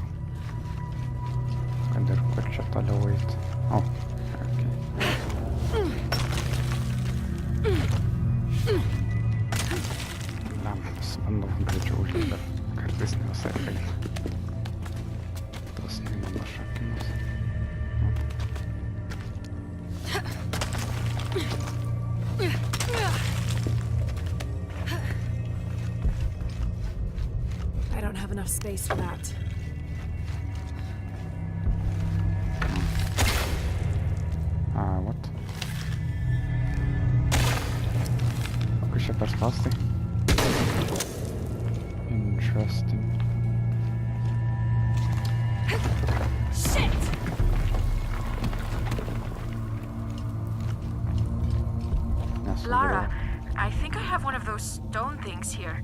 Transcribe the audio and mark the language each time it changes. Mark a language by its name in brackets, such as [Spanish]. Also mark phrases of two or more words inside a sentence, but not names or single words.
[Lithuanian] Kad ir kur čia toliau eiti. O, okei. Lempas, bandau greičiau užlipti, bet kartais ne visai eina. Tos neįdomas šokimas. [English] I don't have enough space for that. What? [Lithuanian] Kokius čia per spąstai? [English] Interesting. Lara, I think I have one of those stone things here.